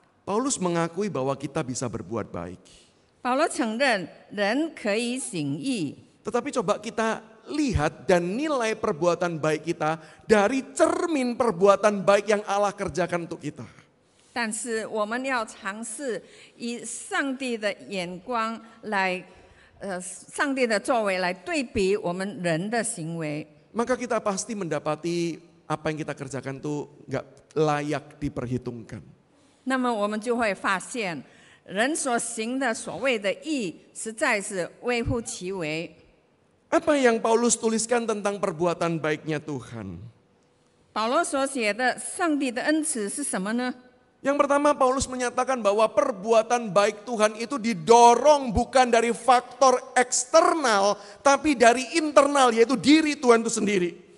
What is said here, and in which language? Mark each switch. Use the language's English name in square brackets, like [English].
[Indonesian] Paulus mengakui bahwa kita bisa berbuat baik. [Chinese] 保罗承认人可以行义， [Indonesian] Tetapi coba kita lihat dan nilai perbuatan baik kita dari cermin perbuatan baik yang Allah kerjakan untuk kita. [Chinese] 但是我们要尝试以上帝的眼光来，上帝的作为来对比我们人的行为。 [Indonesian] Maka kita pasti mendapati apa yang kita kerjakan itu nggak layak diperhitungkan. [Chinese] 那么我们就会发现，人所行的所谓的义，实在是微乎其微。 [Indonesian] Apa yang Paulus tuliskan tentang perbuatan baiknya Tuhan? [Chinese] 保罗所写的上帝的恩慈是什么呢？ [Indonesian] Yang pertama Paulus menyatakan bahwa perbuatan baik Tuhan itu didorong bukan dari faktor eksternal, tapi dari internal, yaitu diri Tuhan itu sendiri.